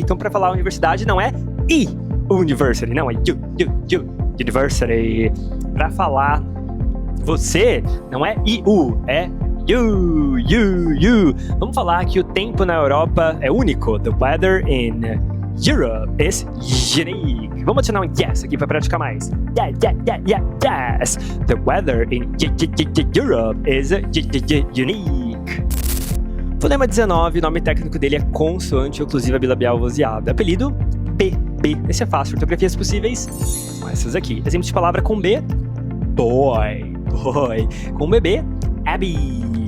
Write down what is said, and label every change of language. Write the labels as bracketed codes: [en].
[pt] Então, para falar universidade, não é I, university, não é university. Para falar você, não é IU, é you. Vamos falar que o tempo na Europa é único. [en] The weather in Europe is unique. [pt] Vamos adicionar um yes aqui para praticar mais. [en] Yes. The weather in Europe is unique. [pt] Fonema 19, o nome técnico dele é consoante oclusiva bilabial vozeada. Apelido B. Esse é fácil. Ortografias possíveis são essas aqui. Exemplo de palavra com B: boy. Com bebê, Abby.